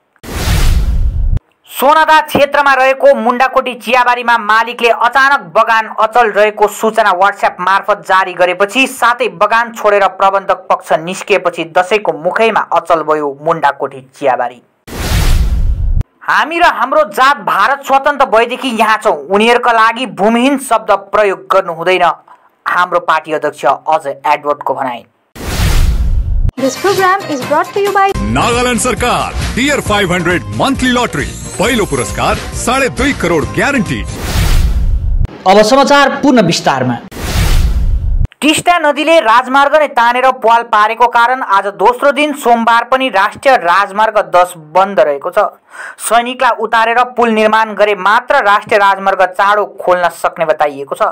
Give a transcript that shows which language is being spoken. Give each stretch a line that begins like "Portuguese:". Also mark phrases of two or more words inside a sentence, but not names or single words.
Nepali: सोनादा क्षेत्रमा रहेको मुण्डाकोटी चियाबारीमा मालिकले अचानक बगान अचल रहेको सूचना व्हाट्सएप मार्फत जारी गरेपछि साथै बगान छोडेर प्रबन्धक पक्ष निस्किएपछि दशैंको मुखैमा अचल भयो मुण्डाकोटी चियाबारी। हामी र हाम्रो जात भारत स्वतन्त्र भएदेखि यहाँ छौं, उनीहरुका लागि भूमिहीन शब्द प्रयोग गर्नु हुँदैन, हाम्रो पार्टी अध्यक्ष अजय एडवर्डको भनाइ।
English: This program is brought to you by
Nepali: नागालैंड सरकार टियर 500 मंथली लॉटरी। पहिलो पुरस्कार 2.5 करोड ग्यारेन्टी। अब समाचार पूर्ण विस्तारमा। टिस्टा नदीले राजमार्ग नै तानेर पाल पारेको कारण आज दोस्रो दिन सोमबार पनि राष्ट्रिय राजमार्ग 10 बन्द रहेको छ। सैनिकलाई उतारेर पुल निर्माण गरे मात्र राष्ट्रिय राजमार्ग चाँडो खोल्न सक्ने बताइएको छ।